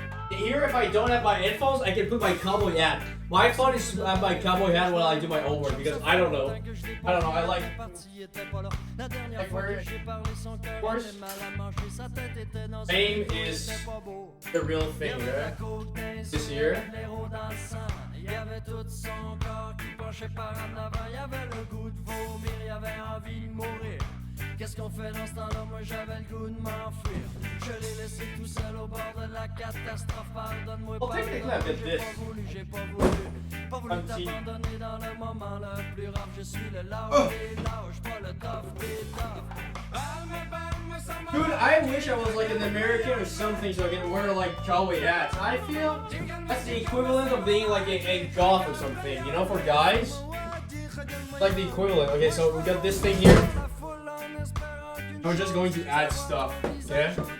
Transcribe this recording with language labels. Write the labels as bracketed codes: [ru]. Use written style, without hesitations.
[en] Here, if I don't have my headphones, I can put my cowboy hat. My fun is to have my cowboy hat while I do my homework because I don't know. I like where, of course, fame is the real thing, right? This year. [fr] Il y avait tout son corps qui penchait par en avant. Il y avait le goût de vomir, il y avait envie de mourir. Qu'est-ce qu'on fait dans ce temps-là? Moi j'avais le goût de m'enfuir. Je l'ai laissé tout seul au bord de la catastrophe. Pardonne-moi, j'ai pas voulu, j'ai pas voulu t'abandonner dans le moment le plus rare. Je suis le lâche des lâches, pas le tough des tough. [en] Dude, I wish I was like an American or something so I can wear like cowboy hats. I feel that's the equivalent of being like a goth or something, you know, for guys. Like the equivalent. Okay, so we got this thing here. We're just going to add stuff, okay?